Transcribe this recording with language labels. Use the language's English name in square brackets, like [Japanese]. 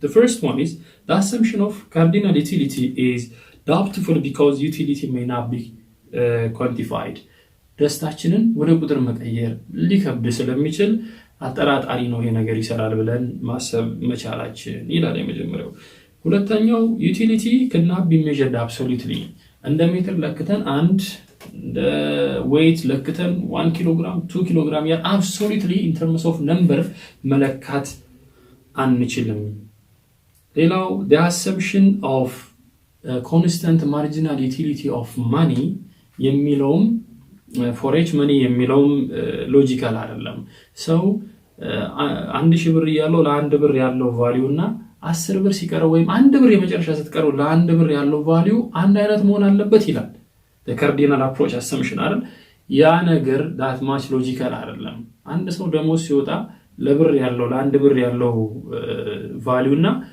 [English] The first one is the assumption of cardinal utility is doubtful because utility may not be quantified. [Amharic] ደስታችንን ወደ ቁጥር መቀየር ሊከብድ ስለሚችል አጠራጣሪ ነው ይሄ ነገር ይሰራል ብለን ማሰብ መቻላችን ይላል የመጀመሪያው። ሁለተኛው [English] utility cannot be measured absolutely. [Amharic] እንደ ሜትር ለክተን አንድ እንደ weight ለክተን 1 ኪሎግራም 2 ኪሎግራም ያ [English] absolutely in terms of number [Amharic] መለካት አንችልም። ሌላው [English] the assumption of constant marginal utility of money [Amharic] የሚለውም [English] for each money [Amharic] የሚለውም ሎጂካል አይደለም። ሰው አንድ ሺህ ብር ያለው ለአንድ ብር ያለው ቫልዩ እና 10 ብር ሲቀረው ወይም አንድ ብር የመጨረሻ ስትቀረው ለአንድ ብር ያለው ቫልዩ አንድ አይነት መሆን አለበት ይላል [English] the cardinal approach assumption [Amharic] አይደል ያ ነገር [English] that much logical [Amharic] አይደለም አንድ ሰው ደሞዝ ሲወጣ ለብር ያለው ለአንድ ብር ያለው ቫልዩ እና